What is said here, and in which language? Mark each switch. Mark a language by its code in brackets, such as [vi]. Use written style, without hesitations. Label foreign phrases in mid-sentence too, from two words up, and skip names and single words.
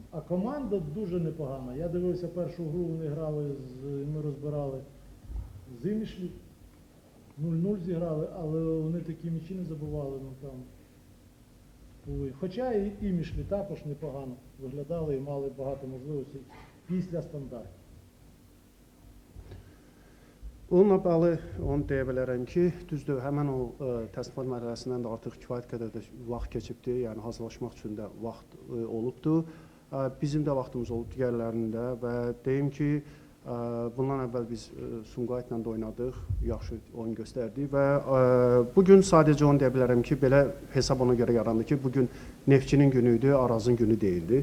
[uk] А команда дуже непогана. Я дивився першу гру, вони грали, ми розбирали з Імішлі. 0-0 зіграли, але вони такі м'ячі не забували. Хоча і Імішлі також непогано виглядали і мали багато можливостей після стандартів. [az] Onunla bağlı onu deyə bilərəm ki, düzdür, həmən o təsnimat mərhələsindən də artıq kifayət qədər də vaxt keçibdir, yəni hazırlaşmaq üçün də vaxt olubdur. Bizim də vaxtımız olub digərlərində və deyim ki, bundan əvvəl biz Sumqayıtla da oynadıq, yaxşı oyun göstərdik və bugün sadəcə onu deyə bilərəm ki, belə hesab ona görə yarandı ki, bugün Neftçinin günü idi, Arazın günü deyildi.